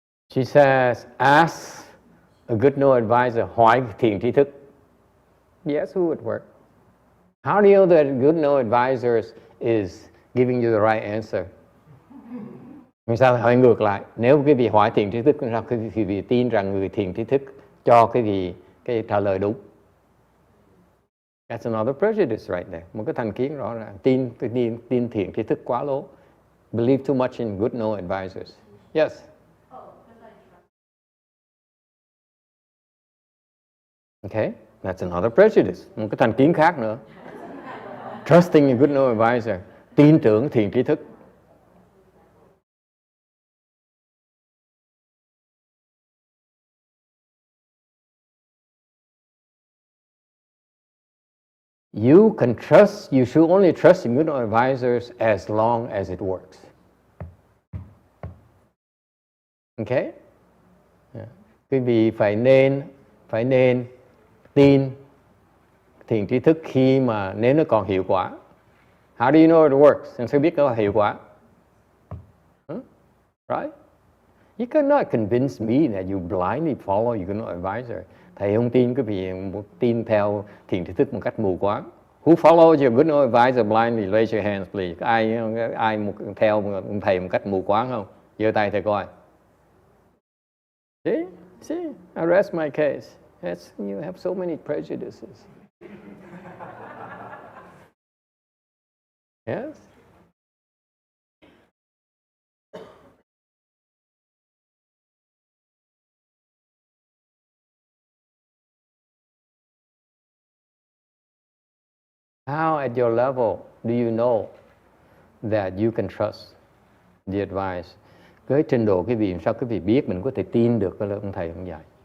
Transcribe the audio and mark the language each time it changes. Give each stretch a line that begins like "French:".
English: She says, ask a good no advisor,
Vietnamese: hỏi thiền tri thức.
English: Yes, who would work? How do you know that a good no advisor is giving you the right answer?
Vietnamese: Vì sao hỏi ngược lại? Nếu quý vị hỏi thiền tri thức, sao quý vị tin rằng người thiền tri thức cho quý vị cái trả lời đúng?
English: That's another prejudice right there.
Vietnamese: Một cái thành kiến rõ ràng. Tin thiền tri thức quá lố.
English: Believe too much in good no advisors. Yes. Okay, that's another prejudice.
Vietnamese: Một cái thành kiến khác nữa.
English: Trusting a good no advisor.
Vietnamese: Tin tưởng thiền tri thức.
English: You can trust, you should only trust in good advisors as long as it works. Okay? Yeah.
Vietnamese: Quý vị phải nên tin thiền tri thức khi mà nếu nó còn hiệu quả.
English: How do you know it works?
Vietnamese: Anh sẽ biết nó hiệu quả.
English: Right? You cannot convince me that you blindly follow your good advisor.
Vietnamese: Thầy không tin quý vị tin theo thiền tri thức một cách mù quáng.
English: Who follows your good advisor blindly? Raise your hands, please.
Vietnamese: Ai theo thầy một cách mù quáng không? Giơ tay thầy coi.
English: See, I rest my case. You have so many prejudices. Yes? How at your level do you know that you can trust the advice?
Vietnamese: Với trình độ quý vị, sao quý vị biết mình có thể tin được cái lời ông thầy ông dạy?